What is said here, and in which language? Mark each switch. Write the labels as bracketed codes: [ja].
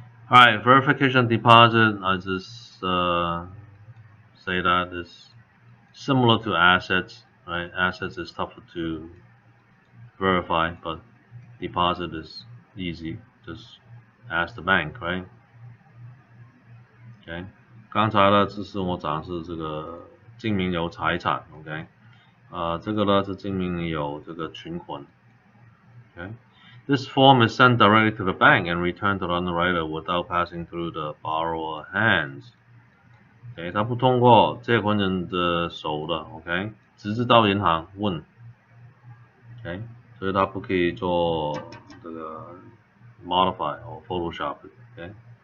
[en] Alright, verification deposit, I just say that is similar to assets, right? Assets is tougher to verify, but deposit is easy. Just ask the bank, right? [zh] OK， 刚才呢，这是我展示这个证明有财产 ，OK， 这个呢是证明你有这个存款 ，OK。 [en] This form is sent directly to the bank and returned to the underwriter without passing through the borrower hands. [zh] OK， 它不通过借款人的手的 ，OK， 直接到银行问 ，OK， 所以它不可以做这个 modify 或 Photoshop，OK。